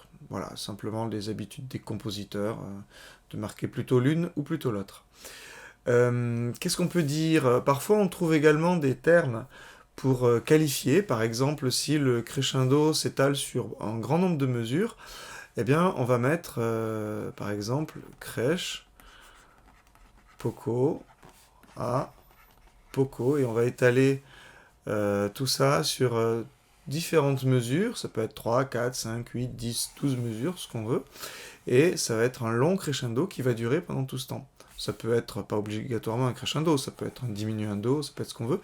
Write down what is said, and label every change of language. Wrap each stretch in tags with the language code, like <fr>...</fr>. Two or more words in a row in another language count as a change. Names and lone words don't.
<fr>Voilà, simplement les habitudes des compositeurs, de marquer plutôt l'une ou plutôt l'autre. Qu'est-ce qu'on peut dire? Parfois, on trouve également des termes pour qualifier. Par exemple, si le crescendo s'étale sur un grand nombre de mesures, eh bien, on va mettre, par exemple, crèche,</fr> <it>poco, a, poco,</it> <fr>et on va étaler tout ça sur différentes mesures. Ça peut être 3, 4, 5, 8, 10, 12 mesures, ce qu'on veut. Et ça va être un long crescendo qui va durer pendant tout ce temps. Ça peut être pas obligatoirement un crescendo, ça peut être un diminuendo, ça peut être ce qu'on veut.</fr>